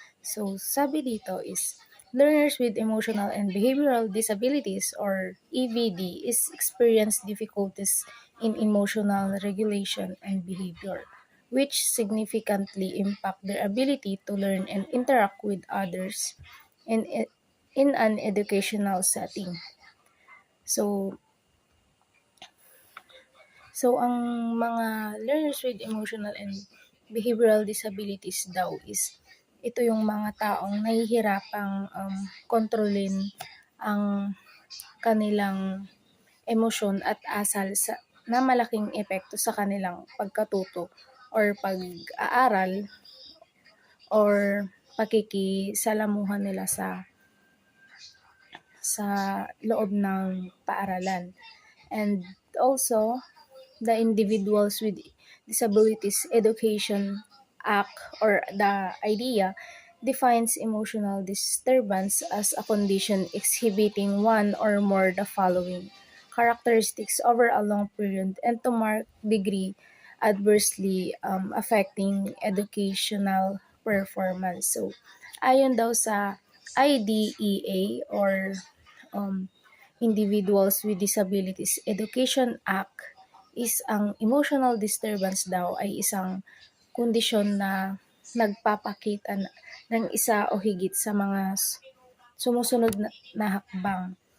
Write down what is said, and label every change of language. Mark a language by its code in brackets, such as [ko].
[en] So, [tl] sabi dito [en] is, learners with emotional and behavioral disabilities or EVD is experience difficulties in emotional regulation and behavior, which significantly impact their ability to learn and interact with others in an educational setting. [tl] So, ang mga [en] learners with emotional and behavioral disabilities [tl] daw is ito yung mga taong nahihirapang kontrolin ang kanilang emosyon at asal na malaking epekto sa kanilang pagkatuto or pag-aaral or pakikisalamuhan nila sa loob ng paaralan. [en] And also, the Individuals with Disabilities Education Act or the IDEA defines emotional disturbance as a condition exhibiting one or more the following characteristics over a long period and to marked degree adversely affecting educational performance. [tl] So, ayon daw sa IDEA or um, Individuals with Disabilities Education Act is ang emotional disturbance daw ay isang kondisyon na nagpapakita ng isa o higit sa mga sumusunod na hakbang.